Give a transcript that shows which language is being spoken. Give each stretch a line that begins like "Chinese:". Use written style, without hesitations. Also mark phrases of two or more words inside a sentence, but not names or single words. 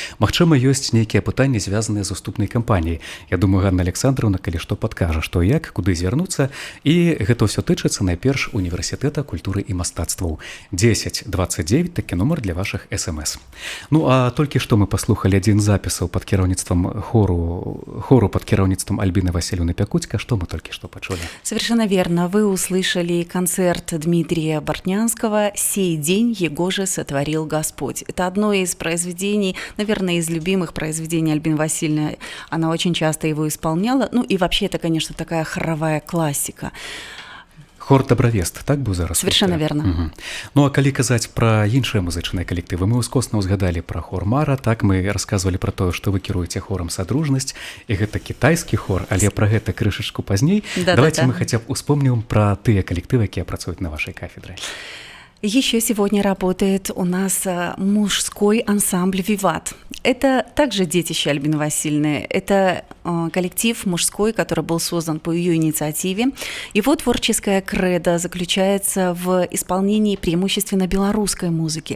Belarusian: Магчыма, ёсць нейкія пытанні, звязаныя з уступнай музычнай кампаніі. Я думаю, Ганна Александровна, калі што падкажа, што як, куды звярнуцца, і гэта ўсё тычыцца найперш універсітэта культуры і мастацтваў. 1029 такі нумар для вашых смс. Ну а толькі што мы паслухалі адзін з запісаў пад кіраўніцтвам хору пад кіраўніцтвам Альбіны Васильевны Пякуцька. Што мы толькі што пачулі?
Russian: Совершенно верно. Вы услышали концерт Дмитрия Бортнянского «Сей день его же сотворил Господь». Это одно из произведений, наверное, из любимых произведений Альбины Васильевны. Она очень часто его исполняла. Ну и вообще это, конечно, такая хоровая классика.
Belarusian: Хор «Добравест», так быў зараз?
Russian: Совершенно верно. Угу.
Belarusian: Ну а калі казаць пра іншыя музычныя калектывы, мы ўскосна ўзгадалі пра хор «Мара», так мы расказвалі пра тое, што вы кіруеце хорам «Садружнасць», і гэта кітайскі хор, але пра гэта крышачку пазней. Давайте мы хаця б успомнім пра тыя калектывы, якія працуюць на вашай кафедры.
Russian: Еще сегодня работает у нас мужской ансамбль «Виват». Это также детище Альбины Васильевны. Это коллектив мужской, который был создан по ее инициативе. Его творческая кредо заключается в исполнении преимущественно белорусской музыки.